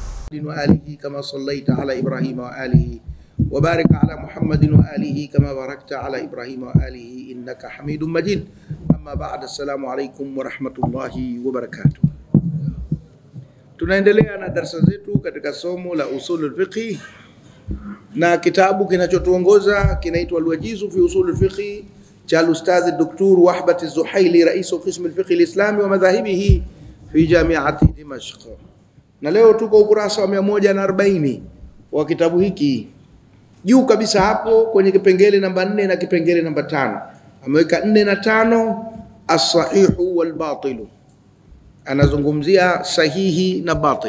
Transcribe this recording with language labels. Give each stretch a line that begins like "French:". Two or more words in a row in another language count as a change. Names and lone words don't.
Arabic: وآله كما صليت على إبراهيم وآله وبارك على محمد وآله كما باركت على إبراهيم وآله إنك حميد مجيد. أما بعد، السلام عليكم ورحمة الله وبركاته.
Swahili: Tunaendelea na darasa zetu katika somo la
Arabic: أصول الفقه,
Swahili: na kitabu kinachotuongoza kinaitwa Al-Wajiz fi usulul fiqh cha Ustadh Dr.
Arabic: وهبة الزحيلي رئيس قسم الفقه الإسلامي ومذاهبه في جامعة دمشق.
Swahili: Na leo tuko ukurasa wa 140 wa kitabu hiki. Juu kabisa hapo kwenye kipengele namba 4 na kipengele namba 5 ameweka 4 na 5
Arabic: الصحيح والباطل.
Swahili: Anazungumzia sahihi na batil.